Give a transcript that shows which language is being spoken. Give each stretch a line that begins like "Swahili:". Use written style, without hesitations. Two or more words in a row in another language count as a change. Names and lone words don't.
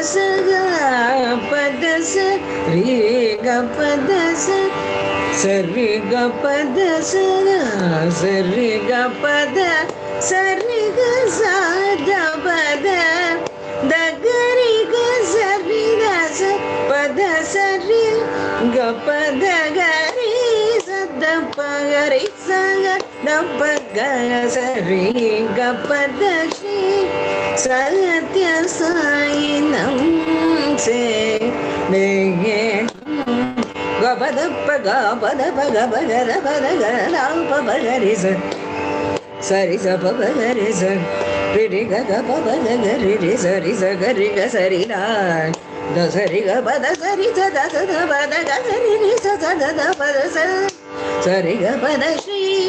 Sanskrit: पद सरि ग पद सरि ग पद सरि ग पद सरि ग द पद द गरि ग सरि दस पद सरि ग पद गरि सद प गरि स द प ग सरि ग पद श्री सत्यसायिनं सेवेहम् गपद प ग पद प ग प ग द प द ग द प प ग रि स सरि स प प ग रि स रि रि ग ग प प ग ग रि रि स रि स ग रि ग सरि रा द सरि ग प द सरि स द स द प द ग रि रि स स द द प द स सरि ग पद श्री